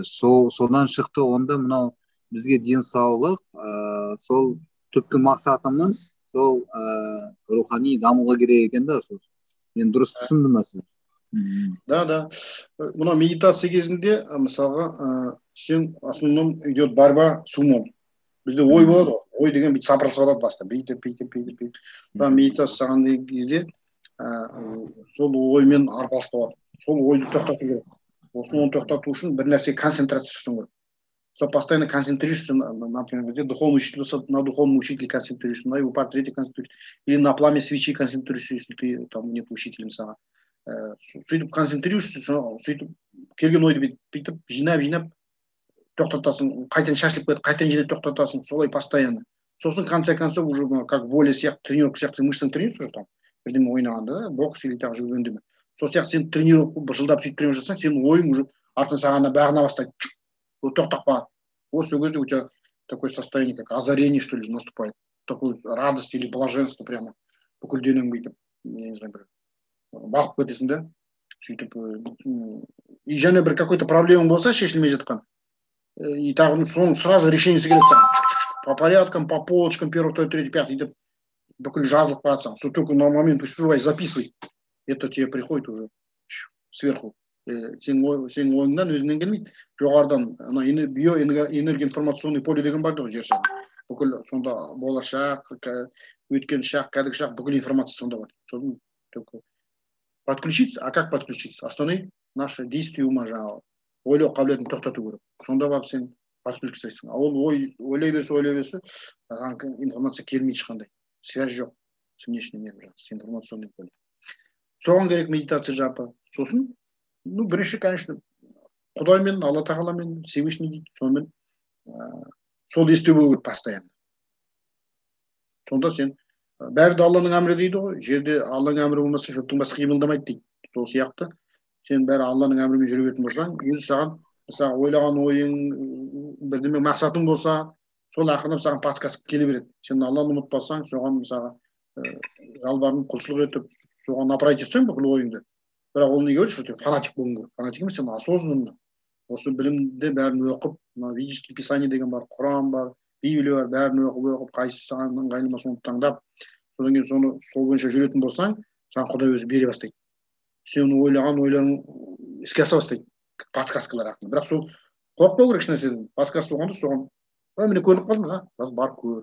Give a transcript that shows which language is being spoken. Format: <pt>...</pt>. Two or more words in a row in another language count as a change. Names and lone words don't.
<kk>Содан шықты, онда мынау бізге денсаулық, сол түпкі мақсатымыз, сол рухани дамуға керек екен да, сол. Мен дұрыс түсіндім ме сіз? Да. Мына медитация кезінде, мысалға, сен</kk> <ru>основном идет борьба с умом.</ru> <kk>Бізде ой болады, ой деген бүйтіп сапырылысып баста, бүйтіп. Медитация жасаған кезде сол оймен арпалыс болады. Сол ойды тоқтату керек. Осыны тоқтату үшін бір нәрсе концентрация жасау керек.</kk> <ru>Сол постоянно концентрируешься, например, где духовный учитель, на духовном учителе концентрируешься, на его портрете концентрируешься, или на пламя свечи концентрируешься, если ты там нет учителя,</ru> <kk>мысалға. Сөйтіп концентрируешься, сөйтіп келген ойды бүйтіп жинап тоқтатасың, қайтадан шашылып кетіп, қайтадан жинап тоқтатасың, солай постоянно. Сосын</kk> <ru>конце концов уже как воля</ru> <kk>сияқты, тренировка сияқты мышцаны</kk> <ru>тренируешь уже там,</ru> <kk>бірдеме ойнағанда,</kk> <ru>бокс или так</ru> <kk>жүргенде. Сол сияқты сен тренировка жылдап сөйтіп тренировка жасасаң, сенің ойың уже артынан саған бағына бастайды.</kk> <ru>Вот</ru> <kk>тоқтап қалады.</kk> <ru>Вот</ru> <kk>сол кезде</kk> <ru>у тебя такое состояние, как озарение, что ли, наступает. Такой радость или блаженство прямо</ru> <kk>бүкіл денең бүйтіп,</kk> <ru>я не знаю,</ru> <kk>бір бағып кетесің да, сөйтіп. И және бір</kk> <ru>какой-то проблема</ru> <kk>болса, шешілмей жатқан. И тағы соның сразу решениесі келеді саған.</kk> <ru>По порядкам, по полочкам, первый, второй, третий, пятый,</ru> <kk>деп бүкіл жазылып қалады саған.</kk> <ru>Только на момент успевай записывай. Это тебе приходит уже сверху.</ru> <kk>Сенің ойыңнан өзінен келмейді. Жоғарыдан</kk> <ru>биоэнергия информационный поле</ru> <kk>деген бар ғой жер шарында. Бүкіл сонда болашақ, өткен шақ, кәдімгі шақ, бүкіл информация сонда бар.</kk> <ru>Соны только подключиться, а как подключиться? Остановить наше действие ума,</ru> <kk>жаңағы ойлау қабілетін тоқтату керек. Сонда барып сен подключиться. А ол ойлай берсе, информация келмейді ешқандай.</kk> <ru>Связь жоқ с внешним миром, с информационным полем.</ru> <kk>Соған керек медитация жапы. Сосын, бірінші, конечно, Құдаймен, Алла Тағаламен, Всевышний дейді, сонымен сол есте болу керек постоянно. Сонда сен бәрі де Алланың әмірі дейді ғой, жерде Алланың әмірі болмаса жұрттың басы қимылдамайды дейді. Сол сияқты сен бәрі Алланың әмірімен жүре беретін болсаң, өзі саған ойлаған ойың, бірдеме мақсатың болса, сол ақырындап саған подсказка келе береді. Сен Алланы ұмытпасаң, соған мысалы жалбарынып құлшылық етіп, соған направить етсең бүкіл ойыңды. Бірақ ол неге ойлайды, что фанатик болуың керек. Фанатик емес, сен осознанно осы білімді бәрін оқып, мына</kk> <ru>ведические писания</ru> <kk>деген бар, Құран бар, Библия бар, бәрін оқып, қайсысы саған ыңғайлы ма соны таңдап, содан кейін соны сол бойынша жүретін болсаң, саған Құдай өзі бере бастайды. Сен ойлаған ойларың іске аса бастайды, подсказкалар арқылы. Бірақ сол қорықпау керек ешнәрседен. Подсказка болғанда соған міне көрініп қалдым, қазір барып көр.</kk>